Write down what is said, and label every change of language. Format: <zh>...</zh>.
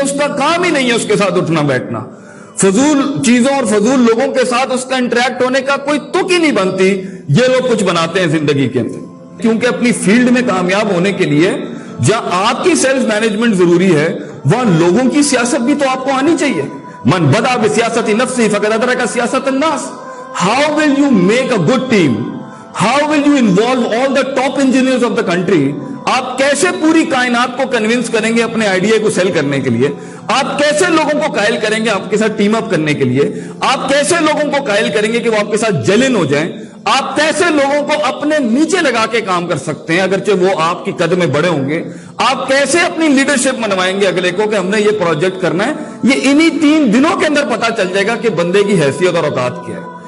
<ur>اس کا کام ہی نہیں ہے اس کے ساتھ اٹھنا بیٹھنا. فضول چیزوں اور فضول لوگوں کے ساتھ اس کا انٹریکٹ ہونے کا کوئی تک ہی نہیں بنتی. یہ لوگ کچھ بناتے ہیں زندگی کے اندر. کیونکہ اپنی فیلڈ میں کامیاب ہونے کے لیے جہاں آپ کی سیلف مینجمنٹ ضروری ہے، وہاں لوگوں کی سیاست بھی تو آپ کو آنی چاہیے.</ur> <ar>من بدا بسیاست نفسی فقد ادرک سیاست الناس.</ar> <en>How will you make a good team? How will you involve all the top engineers of the country?</en> <ur>آپ کیسے پوری کائنات کو کنونس کریں گے اپنے آئیڈیا کو سیل کرنے کے لیے؟ آپ کیسے لوگوں کو قائل کریں گے آپ کے ساتھ ٹیم اپ کرنے کے لیے؟ آپ کیسے لوگوں کو قائل کریں گے کہ وہ آپ کے ساتھ جلن ہو جائیں؟ آپ کیسے لوگوں کو اپنے نیچے لگا کے کام کر سکتے ہیں اگرچہ وہ آپ کی قد میں بڑے ہوں گے؟ آپ کیسے اپنی لیڈرشپ منوائیں گے اگلے کو کہ ہم نے یہ پروجیکٹ کرنا ہے؟ یہ انہی 3 دنوں کے اندر پتا چل جائے گا کہ بندے کی حیثیت اور اوقات کیا ہے.</ur>